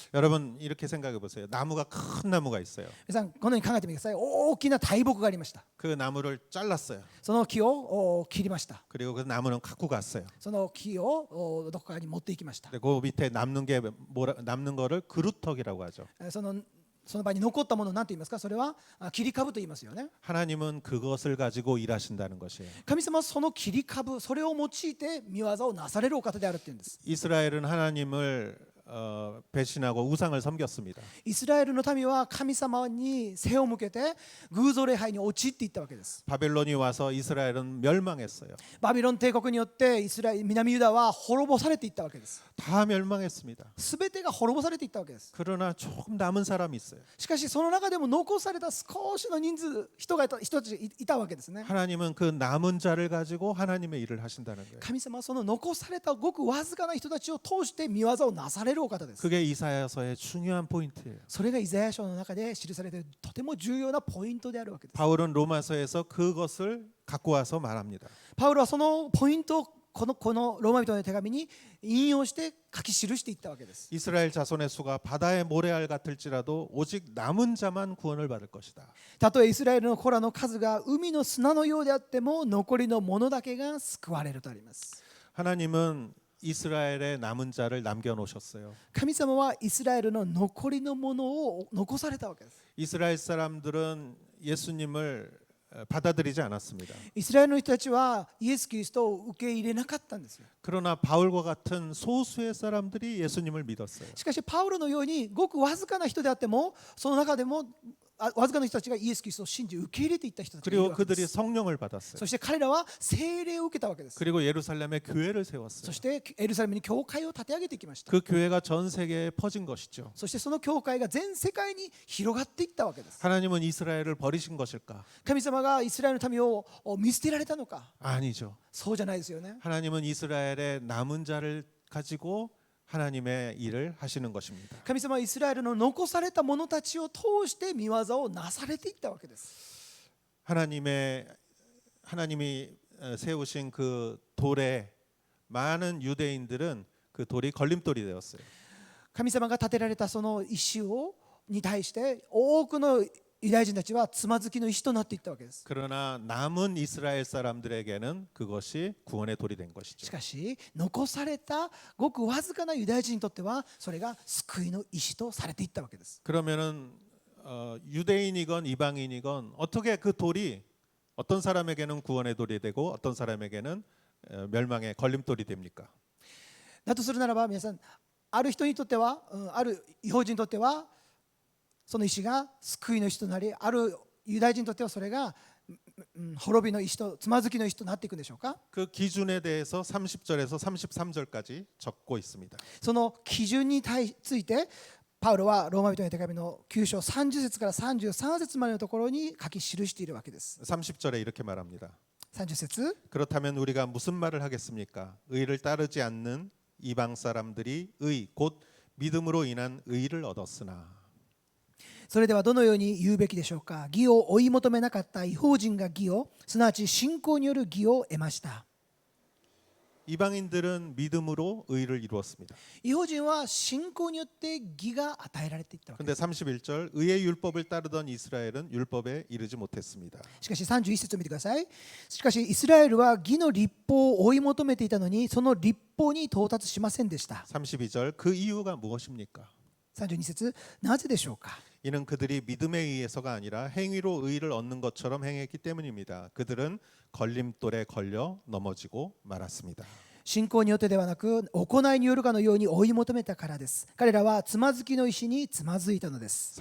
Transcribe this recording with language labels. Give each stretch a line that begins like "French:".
Korean: 여러분 이렇게 생각해 보세요. 나무가 큰 나무가 있어요.
Japanese: 皆さんこのように考えてみてください。大きな大木がありました。
Korean: 그 나무를 잘랐어요.
Japanese: その木を切りました。
Korean: 그리고 그 나무는 갖고 갔어요.
Japanese: その木をどこかに持っていきました。
Korean: 근데 그 밑에 남는 거를 그루터기라고 하죠.
Japanese: その場に残ったものを何て言いますか。それは切り株と言いますよね。
Korean: 하나님은 그것을 가지고 일하신다는 것이에요.
Japanese: 神様はその切り株、それを用いて見業をなされるお方であるっていうんです。
Korean: 이스라엘은 하나님을 배신하고 우상을 섬겼습니다.
Japanese: イスラエルの民は神様に背を向けて偶像礼拝に陥っていったわけです。
Korean: 바벨론이 와서 이스라엘은 멸망했어요.
Japanese: バビロン帝国によって南ユダは滅ぼされていったわけです。
Korean: 다 멸망했습니다.
Japanese: すべてが滅ぼされていったわけです。
Korean: 그러나 조금 남은 사람이 있어요.
Japanese: しかしその中でも残された少しの人たちいたわけですね。
Korean: 하나님은 그 남은 자를 가지고 하나님의 일을 하신다는 거예요.
Japanese: 神様はその残されたごくわずかな人たちを通して見業をなされるお方です。
Korean: 그게 이사야서의 중요한 포인트예요.
Japanese: それがイザヤ書の中で記されているとても重要なポイントであるわけです。
Korean: 바울은 로마서에서 그것을 갖고 와서 말합니다.
Japanese: パウロはそのポイントをこのローマ人の手紙に引用して書き記していったわけです。
Korean: 이스라엘 자손의 수가 바다의 모래알 같을지라도 오직 남은 자만 구원을 받을 것이다.
Japanese: たとえイスラエルの子らの数が海の砂のようであっても残りの者だけが救われるとあります。
Korean: 하나님은 이스라엘의 남은 자를 남겨 놓으셨어요.
Japanese: 神様はイスラエルの残りのものを残されたわけです。
Korean: 이스라엘 사람들은 예수님을 받아들이지 않았습니다.
Japanese: イスラエルの人たちはイエス・キリストを受け入れなかったんですよ。
Korean: 그러나 바울과 같은 소수의 사람들이 예수님을 믿었어요.
Japanese: しかしパウロのようにごくわずかな人であってもその中でもわずかな人たちがイエス・キリストを信じ受け入れていった人たちがいる
Korean: 그리고
Japanese: わけで
Korean: 성령을 받았어요.
Japanese: そして彼らは聖霊を受けたわけです。
Korean: 그리고 예루살렘에 교회를 세웠어요.
Japanese: そしてエルサレムに教会を立て上げていきました。
Korean: 그 교회가 전 세계에 퍼진 것이죠.
Japanese: そしてその教会が全世界に広がっていったわけです。
Korean: 하나님은 이스라엘을 버리신 것일까?
Japanese: 神様がイスラエルの民を見捨てられたのか。
Korean: 아니죠.
Japanese: そうじゃないですよね。
Korean: 하나님은 이스라엘의 남은 자를 가지고 하나님의 일을 하시는 것입니다.
Japanese: 神様はイスラエルの残された者たちを通して見業をなされていったわけです。
Korean: 하나님이 세우신 그 돌에 많은 유대인들은 그 돌이 걸림돌이 되었어요.
Japanese: 神様が立てられたその石に対して多くのユダヤ人たちはつまずきの石となっていったわけです。
Korean: 그러나 남은 이스라엘 사람들에게는 그것이 구원의 돌이 된
Japanese: し
Korean: 것이죠.
Japanese: かし残されたごくわずかなユダヤ人にとってはそれが救いの石とされていったわけです。
Korean: 그러면은 유대인이건 이방인이건 어떻게 그 돌이 어떤 사람에게는 구원의 돌이 되고 어떤 사람에게는 멸망의 걸림돌이 됩니까?
Japanese: だとするならば皆さんある人にとってはある異邦人にとってはその石が救いの石となりあるユダヤ人にとってはそれが滅びの石とつまずきの石となっていくんでしょうか。
Korean: 그 기준에 대해서 30절에서 33절까지 적고 있습니다.
Japanese: その基準についてパウロはローマ人への手紙の9章30節から33節までのところに書き記しているわけです。
Korean: 30절에 이렇게 말합니다.
Japanese: 30節
Korean: 그렇다면 우리가 무슨 말을 하겠습니까? 의를 따르지 않는 이방 사람들이 곧 믿음으로 인한 의를 얻었으나
Japanese: それではどのように言うべきでしょうか。義を追い求めなかった異邦人が義をすなわち信仰による義を得ました。
Korean: 이방인들은 믿음으로 의를 이루었습니다.
Japanese: 異邦人は信仰によって義が与えられていったわけで
Korean: 그런데 31절 의의 율법을 따르던 이스라엘은 율법에 이르지 못했습니다.
Japanese: す。しかし31節を見てください。しかしイスラエルは義の律法を追い求めていたのにその律法に到達しませんでした。
Korean: 32절 그 이유가 무엇입니까?
Japanese: 32節なぜでしょうか。
Korean: 이는 그들이 믿음에 의해서가 아니라 행위로 의를 얻는 것처럼 행했기 때문입니다. 그들은 걸림돌에 걸려 넘어지고 말았습니다.
Japanese: 信仰によってではなく行いによるかのように追い求めたからです。彼らはつまずきの石につまずいたのです。